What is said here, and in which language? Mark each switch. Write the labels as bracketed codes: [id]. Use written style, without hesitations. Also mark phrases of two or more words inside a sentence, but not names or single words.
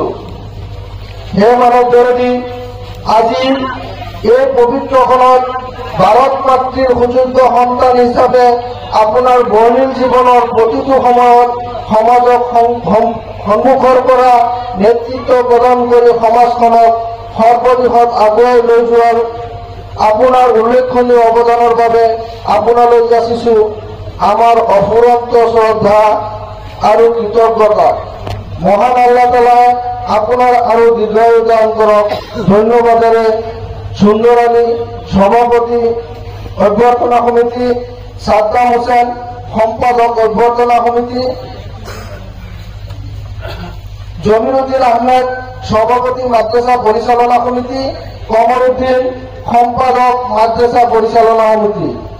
[as] হে মানৱ দৰদী, আজি এই পবিত্ৰ ক্ষণত ভাৰত মাতৃৰ সুযোগ্য সন্তান হিচাপে আপোনাৰ বৰ্ণিল জীৱনৰ প্ৰতিটো সময়ত সমাজক সন্মুখৰ পৰা নেতৃত্ব প্ৰদান কৰি সমাজখনক সৰ্বদিশত আগুৱাই লৈ যোৱাৰ আপোনাৰ উল্লেখনীয় অৱদানৰ বাবে আপোনালৈ যাচিছো [bn] আমার অফুরন্ত শ্রদ্ধা আর কৃতজ্ঞতা। মহান আল্লাহ তাআলা আপনার আরো দীর্ঘায়ু দান করক। ধন্যবাদেৰে সুন্দর আলী সভাপতি অভ্যর্থনা সমিতি, সাদ্দাম হোসেন সম্পাদক অভ্যর্থনা সমিতি, জমিরুদ্দিন আহমেদ সভাপতি মাদ্রাসা পরিচালনা সমিতি, কমরুদ্দিন সম্পাদক মাদ্রাসা পরিচালনা সমিতি।